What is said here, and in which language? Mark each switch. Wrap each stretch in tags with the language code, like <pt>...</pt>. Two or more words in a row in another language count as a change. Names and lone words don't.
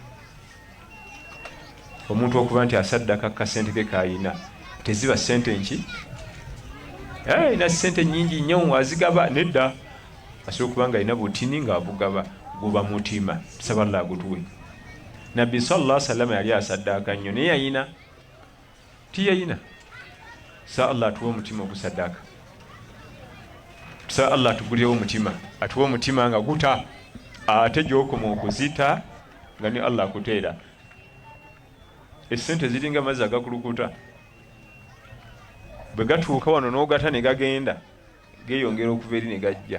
<lg>Omuntu okuba nti asaddaaka kasente ke kayina teziba ssente nki? Na ssente nnyingi nnyo azigaba nedda. Asobola okuba nga alina butini ng'abugaba, guba mutima. Tusaba Allah agutuwe. Nabbi</lg> <ar>صلى الله عليه وسلم</ar> <lg>yali asaddaaka nnyo naye yayina tiyayina. Sa Allah atuwe omutima ogusaddaaka. Sa Allah atugulirewo omutima, atuwe omutima nga guta ate gy'okoma okuzita nga ne Allah akuteera. Essente ziringa amazzi agakulukuta, bwe gatuuka wano n'ogata ne gagenda geeyongera okuva eri ne gajja.</lg>